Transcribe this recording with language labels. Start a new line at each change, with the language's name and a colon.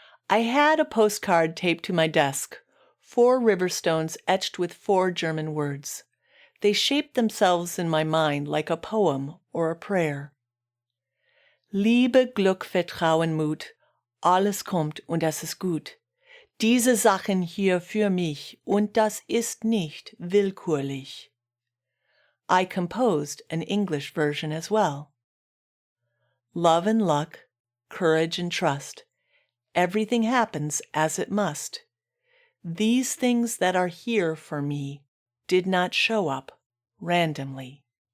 English: I had a postcard taped to my desk, 4 river stones etched with 4 German words. They shaped themselves in my mind like a poem or a prayer.
German: Liebe, Glück, Vertrauen, Mut, alles kommt und das ist gut. Diese Sachen hier für mich und das ist nicht willkürlich.
English: I composed an English version as well. Love and luck, courage and trust. Everything happens as it must. These things that are here for me did not show up randomly.